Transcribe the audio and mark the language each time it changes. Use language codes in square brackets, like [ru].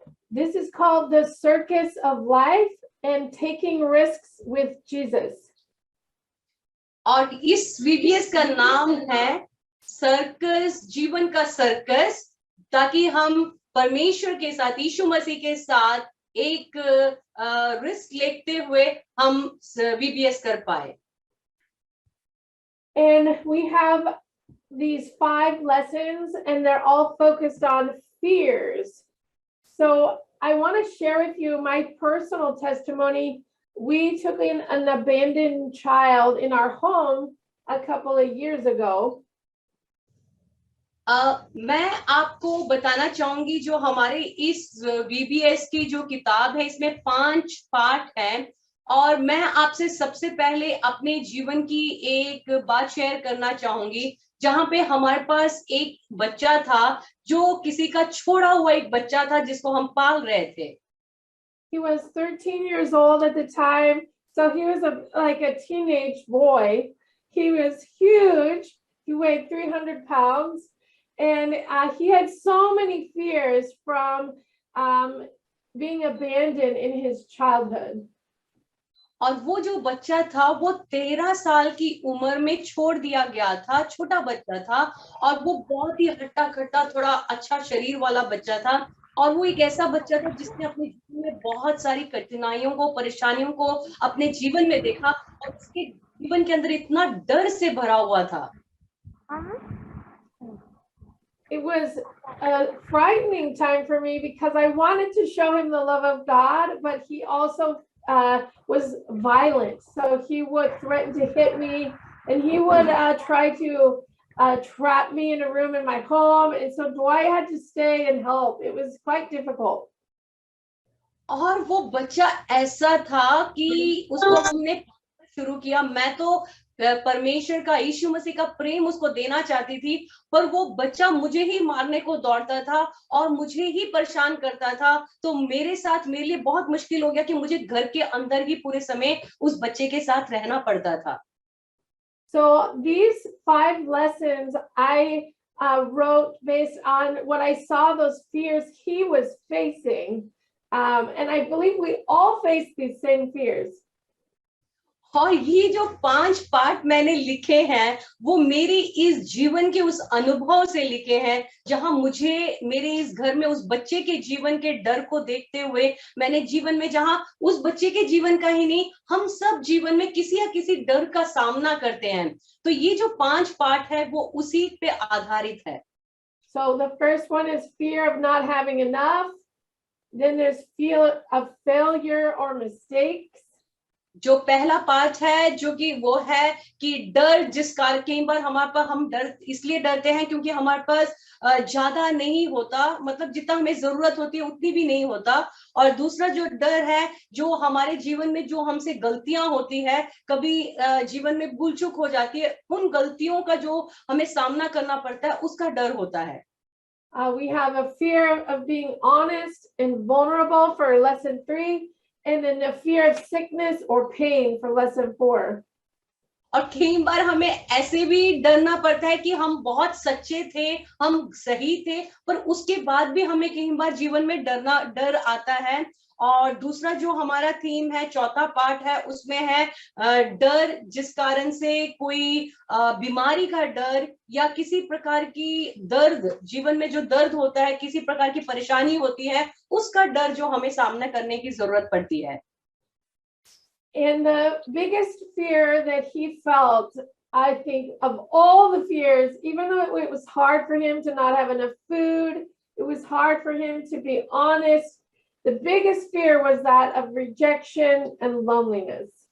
[en] This is called the circus of life and taking risks with Jesus. [hi] और इस VBS का नाम है सर्कस, जीवन का सर्कस, ताकि हम परमेश्वर के साथ, यीशु मसीह के साथ एक रिस्क लेते हुए हम VBS कर पाए। [en] And we have these 5 lessons and they're all focused on fears. So I want to share with you my personal testimony. We took in an abandoned child in our home a couple of years ago. [hi] मैं आपको बताना चाहूंगी जो हमारे इस VBS की जो किताब है इसमें 5 पार्ट हैं, और मैं आपसे सबसे पहले अपने जीवन की एक बात शेयर करना चाहूंगी जहां पे हमारे पास एक बच्चा था जो किसी का छोड़ा हुआ एक बच्चा था जिसको हम पाल रहे थे। [en] He was 13 years old at the time, so he was like a teenage boy. He was huge. He weighed 300 pounds, and he had so many fears from being abandoned in his childhood. [hi] और वो जो बच्चा था वो 13 साल की उम्र में छोड़ दिया गया था, छोटा बच्चा था, और वो बहुत ही हट्टा खट्टा, थोड़ा अच्छा शरीर वाला बच्चा था, और वो एक ऐसा बच्चा था जिसने अपने जीवन में बहुत सारी कठिनाइयों को, परेशानियों को अपने जीवन में देखा, और उसके जीवन के अंदर इतना डर से भरा हुआ था। [en] It was a frightening time for me because I wanted to show him the love of God, but he also was violent. So he would threaten to hit me, and he would try to trap me in a room in my home. And so Dwight had to stay and help. It was quite difficult. [hi] और वो बच्चा ऐसा था कि उसको हमने शुरू किया, मैं तो परमेश्वर का, यीशु मसीह का प्रेम उसको देना चाहती थी, पर वो बच्चा मुझे ही मारने को दौड़ता था और मुझे ही परेशान करता था, तो मेरे लिए बहुत मुश्किल हो गया कि मुझे घर के अंदर ही पूरे समय उस बच्चे के साथ रहना पड़ता था। [en] So these 5 lessons I wrote based on what I saw, those fears he was facing. And I believe we all face these same fears. [hi] और ये जो 5 पार्ट मैंने लिखे हैं वो मेरे इस जीवन के उस अनुभव से लिखे हैं, जहां मुझे मेरे इस घर में उस बच्चे के जीवन के डर को देखते हुए मैंने जीवन में, जहां उस बच्चे के जीवन का ही नहीं, हम सब जीवन में किसी या किसी डर का सामना करते हैं। तो ये जो 5 पार्ट है वो उसी पे आधारित है। [en] So the first one is fear of not having enough. Then there's fear of failure or mistakes. [hi] जो पहला पार्ट है जो कि वो है कि डर, जिस कारण कई बार हमारे पास, हम डर इसलिए डरते हैं क्योंकि हमारे पास ज्यादा नहीं होता, मतलब जितना हमें जरूरत होती है उतनी भी नहीं होता। और दूसरा जो डर है, जो हमारे जीवन में जो हमसे गलतियां होती है, कभी जीवन में भूल चूक हो जाती है, उन गलतियों का जो हमें सामना करना पड़ता है उसका डर होता है। [en] We have a fear of being honest and vulnerable for lesson 3. And then the fear of sickness or pain for lesson 4. [hi] और कई बार हमें ऐसे भी डरना पड़ता है कि हम बहुत सच्चे थे, हम सही थे, पर उसके बाद भी हमें कई बार जीवन में डर आता है। और दूसरा जो हमारा थीम है, चौथा पार्ट है, उसमें है डर, जिस कारण से कोई बीमारी का डर या किसी प्रकार की दर्द, जीवन में जो दर्द होता है, किसी प्रकार की परेशानी होती है, उसका डर जो हमें सामना करने की जरूरत पड़ती है। [en] And the biggest fear that he felt, I think, of all the fears, even though it was hard for him to not have enough food, it was hard for him to be honest, the biggest fear was that of rejection and loneliness.